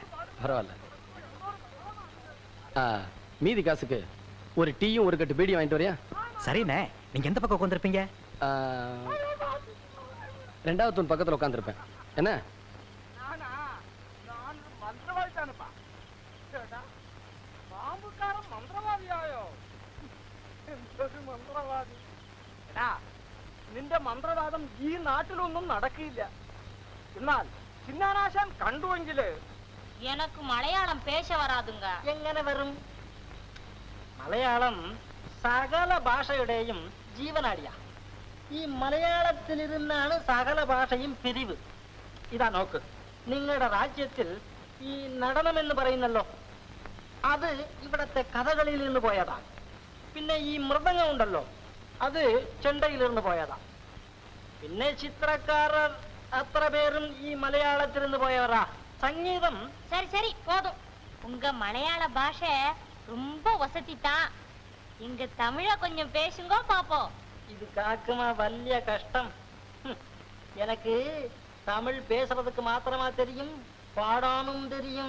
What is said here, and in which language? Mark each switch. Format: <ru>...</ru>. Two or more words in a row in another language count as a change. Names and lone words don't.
<ta>பரவாயில்ல. மீதி காசுக்கு ஒரு டீயும் ஒரு கட்டு பீடி வாங்கிட்டு வரியா? சரிண்ணே. நீங்க எந்த பக்கம் உட்காந்துருப்பீங்க? ரெண்டாவது தூண் பக்கத்தில் உட்காந்துருப்பேன். என்ன?</ta> <ml>നിന്റെ മന്ത്രവാദം ഈ നാട്ടിലൊന്നും നടക്കില്ല. എന്നാൽ ചിന്നാനാശാൻ കണ്ടുവെങ്കില്</ml> <ta>எனக்கு மலையாளம் பேச வராதுங்க.</ta> <ml>എങ്ങനെ വരും? മലയാളം സകല ഭാഷയുടെയും ജീവനാടിയാ. ഈ മലയാളത്തിലിരുന്നാണ് സകല ഭാഷയും പിരിവ്. ഇതാ നോക്ക്, നിങ്ങളുടെ രാജ്യത്തിൽ ഈ നടനം എന്ന് പറയുന്നല്ലോ, അത് ഇവിടത്തെ കഥകളിയിൽ നിന്ന് പോയതാണ്. പിന്നെ ഈ മൃദംഗം ഉണ്ടല്ലോ, അത് ചെണ്ടയിൽ നിന്ന് പോയതാ. പിന്നെ ചിത്രക്കാരർ അത്ര പേരും ഈ മലയാളത്തിൽ നിന്ന് പോയവരാ.</ml> <ta>சங்கீதம். சரி சரி போதும். உங்க மலையாள பாஷை ரொம்ப வசதி தான். இங்க தமிழ கொஞ்சம் பேசுங்க பாப்போம்.</ta> <ml>ഇത് കാക്കുമാ വല്ലിയ കഷ്ടം.</ml> <ta>எனக்கு தமிழ் பேசுறதுக்கு மாத்திரமா தெரியும், பாடாமும் தெரியும்.</ta>